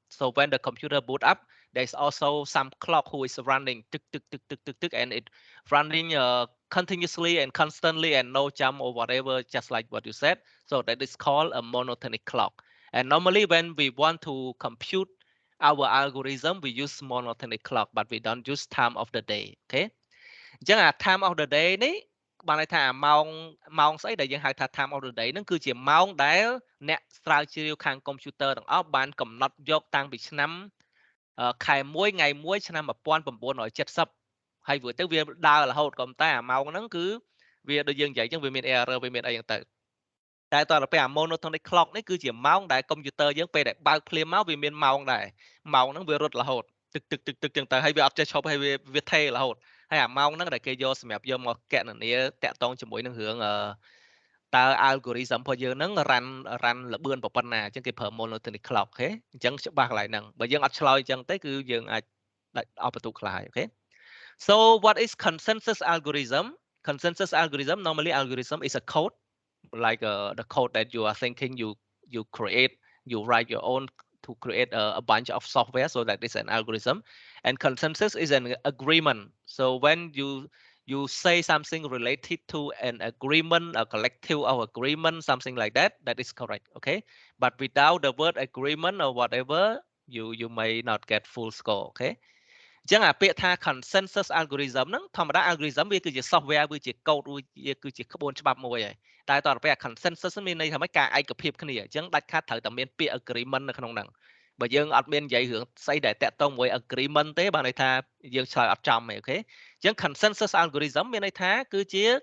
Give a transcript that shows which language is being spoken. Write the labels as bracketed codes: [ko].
[en] So when the computer boot up, there's also some clock who is running tick tick tick tick tick tick, and it running continuously and constantly and no jump or whatever, just like what you said. So that is called a monotonic clock. And normally when we want to compute our algorithm, we use monotonic clock, but we don't use time of the day. Okay. [km] អញ្ចឹងអា time of the day នេះបានន័យថាម៉ោងស្អីដែលយើងហៅថា time of the day ហ្នឹងគឺជាម៉ោងដែលអ្នកស្រាវជ្រាវខាងកុំព្យូទ័រទាំងអស់បានកំណត់យកតាំងពីឆ្នាំខែ1ថ្ងៃ1ឆ្នាំ1970ហើយវាទៅវាដើររហូតក៏តែអាម៉ោងហ្នឹងគឺវាដូចយើងនិយាយអញ្ចឹងវាមាន error វាមានអីហ្នឹងទៅ តែតទៅពេលអា monotonic clock នេះគឺជាម៉ោងដែលកុំព្យូទ័រយើងពេលដែលបើកភ្លាមមកវាមានម៉ោងដែរម៉ោងហ្នឹងវារត់រហូតទឹកទឹកទឹកទឹកចឹងទៅហើយវាអត់ចេះឈប់ហើយវាថេររហូតហើយអាម៉ោងហ្នឹងដែលគេយកសម្រាប់យកមកកណនាតាក់ទងជាមួយនឹងរឿងតើ algorithm របស់យើងហ្នឹង run លបឿនប៉ុណ្ណាអញ្ចឹងគេប្រើ monotonic clock អូខេអញ្ចឹងច្បាស់កន្លែងហ្នឹងបើយើងអត់ឆ្លើយអញ្ចឹងទេគឺយើងអាចដាច់អស់បន្ទុកខ្លះហើយអូខេ [en] so what is consensus algorithm? Consensus algorithm, normally algorithm is a code like the code that you are thinking you create, you write your own to create a bunch of software, so that is an algorithm. And consensus is an agreement. So when you say something related to an agreement, a collective of agreement, something like that, that is correct. Okay, but without the word agreement or whatever, you may not get full score. Okay. [km] អញ្ចឹងអាពាក្យថា consensus algorithm ហ្នឹងធម្មតា algorithm វាគឺជា software វាជា code វាគឺជាក្បួនច្បាប់មួយហើយតែតទៅពេលអា consensus មានន័យថាម៉េចការឯកភាពគ្នាអញ្ចឹងដាច់ខាតត្រូវតែមានពាក្យ agreement នៅក្នុងហ្នឹង បើយើងអត់មាននិយាយរឿងស្អីដែលតាក់ទងមួយ agreement ទេបានន័យថាយើងឆ្លើយអត់ចំទេអូខេអញ្ចឹង consensus algorithm មានន័យថាគឺជា